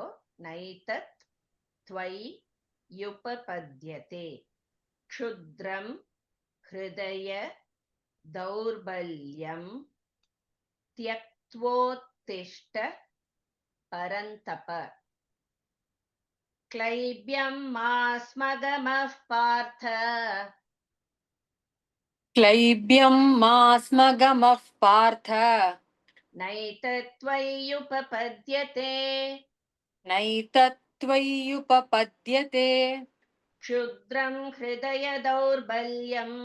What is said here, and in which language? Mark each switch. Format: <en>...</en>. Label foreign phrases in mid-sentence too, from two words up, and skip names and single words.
<sa>नैतत् त्वयि युपपद्यते क्षुद्रं हृदय दौर्बल्यं त्यक्त्वोत्तिष्ठ परन्तप. क्लैब्यं मास्मगमः पार्थ क्लैब्यं मास्मगमः पार्थ नैतत्त्वय्युपपद्यते नैतत्त्वय्युपपद्यते क्षुद्रं हृदय दौर्बल्यम्</sa>